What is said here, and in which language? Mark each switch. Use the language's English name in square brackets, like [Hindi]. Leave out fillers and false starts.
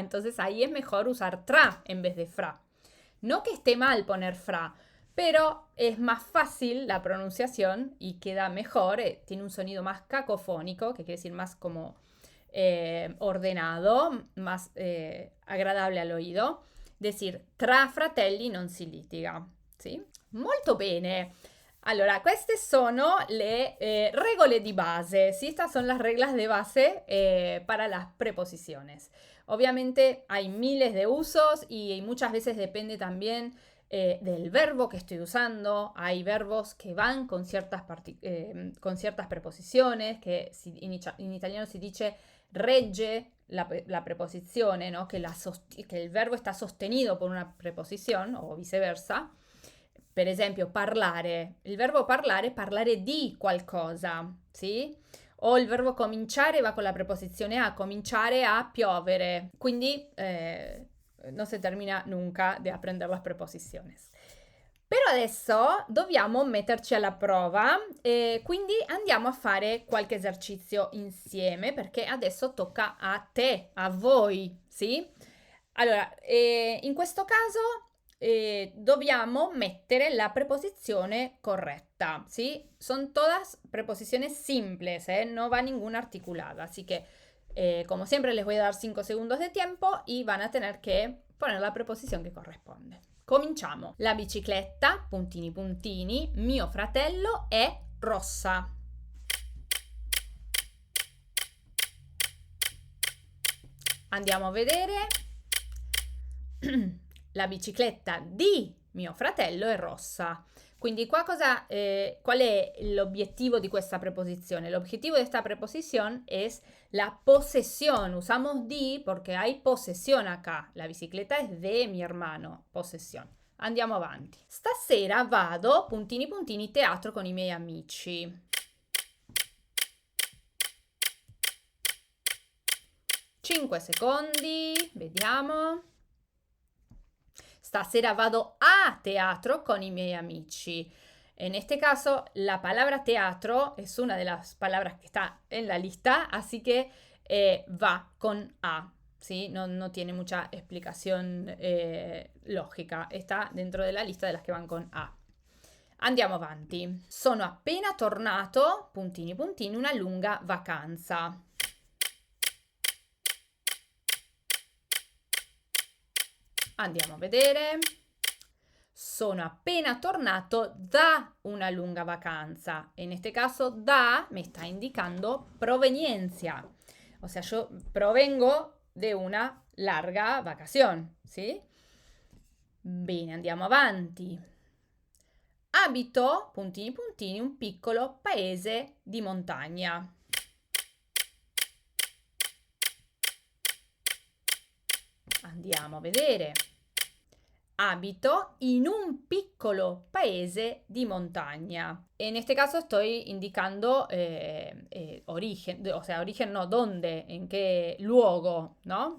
[Spanish] Entonces ahí es mejor usar tra en vez de fra. No que esté mal poner fra, pero es más fácil la pronunciación y queda mejor, tiene un sonido más cacofónico, que quiere decir más como ordenado, más agradable al oído. Decir [Italian] tra fratelli non si litiga, [Spanish] ¿sí? [Italian] Molto bene. Allora, queste sono le regole di base, ¿sí? [Spanish] Estas son las reglas de base para las preposiciones. Obviamente hay miles de usos y muchas veces depende también del verbo que estoy usando. Hay verbos que van con ciertas preposiciones, que [Italian] in italiano si dice regge la preposizione, [Spanish] ¿no? Que el verbo está sostenido por una preposición o viceversa. [Italian] Per esempio, parlare. Il verbo parlare di qualcosa, sì? O il verbo cominciare va con la preposizione a, cominciare a piovere. Quindi non si termina [Spanish] nunca [Italian] di [Spanish] aprender las preposiciones. [Italian] Però adesso dobbiamo metterci alla prova, quindi andiamo a fare qualche esercizio insieme, perché adesso tocca a te, a voi, sì? Allora, in questo caso dobbiamo mettere la preposizione correcta, ¿sí? [Spanish] Son todas preposiciones simples, no va ninguna articulada, así que como siempre les voy a dar 5 segundos de tiempo y van a tener que poner la preposición que corresponde. [Italian] Cominciamo. La bicicletta, puntini puntini, mio fratello è rossa. Andiamo a vedere. La bicicletta di mio fratello è rossa. Quindi qua qual è l'obiettivo di questa preposizione? [Spanish] L'obiettivo de esta preposición es la posesión. Usamos di porque hay posesión acá. La bicicletta es de mi hermano. [Italian] Posesión. Andiamo avanti. Stasera vado, puntini puntini, teatro con i miei amici. Cinque secondi, vediamo. Stasera vado a teatro con i miei amici. [Spanish] En este caso, la palabra teatro es una de las palabras que está en la lista, así que va con a, ¿sí? No tiene mucha explicación lógica. Está dentro de la lista de las que van con a. [Italian] Andiamo avanti. Sono appena tornato, puntini puntini, una lunga vacanza. Andiamo a vedere. Sono appena tornato da una lunga vacanza. [Spanish] En este caso, da me está indicando proveniencia. O sea, yo provengo de una larga vacación, ¿sí? [Italian] Bene, andiamo avanti. Abito, puntini puntini, un piccolo paese di montagna. Andiamo a vedere. Abito in un piccolo paese di montagna. [Spanish] En este caso estoy indicando origen, o sea, origen no, dónde, en qué luogo, ¿no?